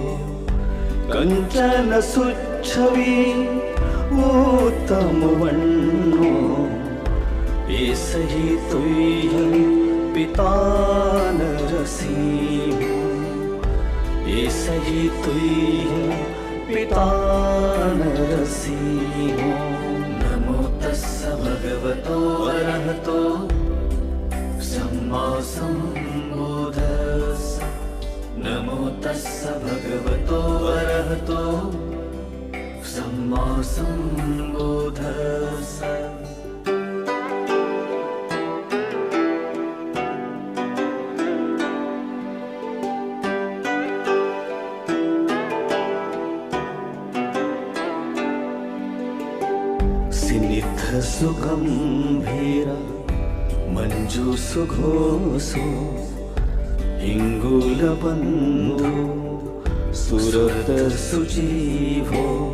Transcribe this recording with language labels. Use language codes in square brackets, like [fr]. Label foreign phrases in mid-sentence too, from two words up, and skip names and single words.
[pi] कंचन सुच्छवी उत्तम वन्नो ये सही तुय्यं पिता नरसिंह ये सही तुय्यं पिता नरसिंह नमो तस्स भगवतो अरहतो सम्मा सम्बुद्धस्स नमो तस्स भगवतो अरहतो सम्मा सम्बुद्धस्स सिनिध सुगंभीर मंजु सुघोषो हिंगुल बंधु सुरत सुजीवो